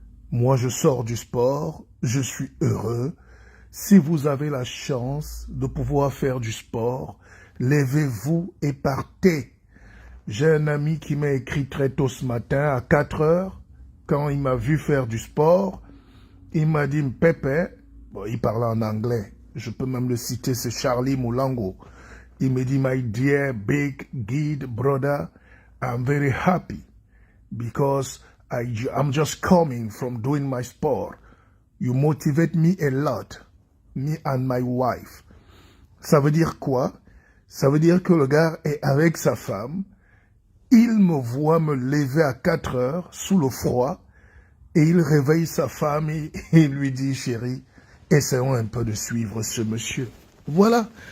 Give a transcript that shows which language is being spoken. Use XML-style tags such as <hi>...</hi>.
<fr>Moi, je sors du sport, je suis heureux. Si vous avez la chance de pouvoir faire du sport, levez-vous et partez. J'ai un ami qui m'a écrit très tôt ce matin, à 4 heures, quand il m'a vu faire du sport. Il m'a dit, Pepe, bon, il parlait en anglais, je peux même le citer, c'est Charlie Moulango. Il me dit,</fr> <en>my dear big guide brother, I'm very happy because I'm just coming from doing my sport. You motivate me a lot, me and my wife.</en> <fr>Ça veut dire quoi? Ça veut dire que le gars est avec sa femme, il me voit me lever à 4 heures sous le froid et il réveille sa femme et il lui dit, chérie, essayons un peu de suivre ce monsieur. Voilà.</fr>